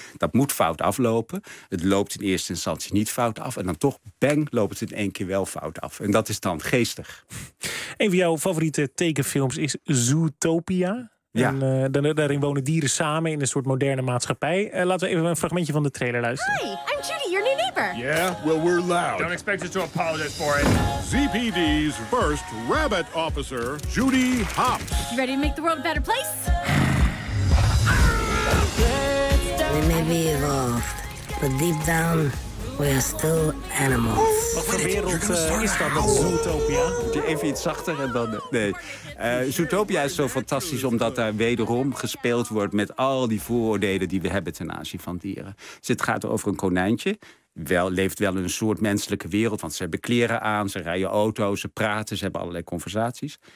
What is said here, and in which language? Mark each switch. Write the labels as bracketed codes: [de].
[nl] Dat moet fout aflopen. Het loopt in eerste instantie niet fout af. En dan toch, bang, loopt het in één keer wel fout af. En dat is dan geestig. Een van jouw favoriete tekenfilms is Zootopia. Ja. En daarin wonen dieren samen in een soort moderne maatschappij. Laten we even een fragmentje van de trailer luisteren. [en] Hi, I'm Judy, your new neighbor. pepper. Yeah, well, we're loud. Don't expect us to apologize for it. ZPD's first rabbit officer, Judy Hopps. You ready to make the world a better place? We may be evolved, but deep down, we are still animals. [nl] Wat voor wereld is dat, Zootopia? Moet je even iets zachter en dan... Nee. Zootopia is zo fantastisch omdat daar wederom gespeeld wordt met al die vooroordelen die we hebben ten aanzien van dieren. Dus het gaat over een konijntje. Wel, leeft wel in een soort menselijke wereld, want ze hebben kleren aan, ze rijden auto's, ze praten, ze hebben allerlei conversaties.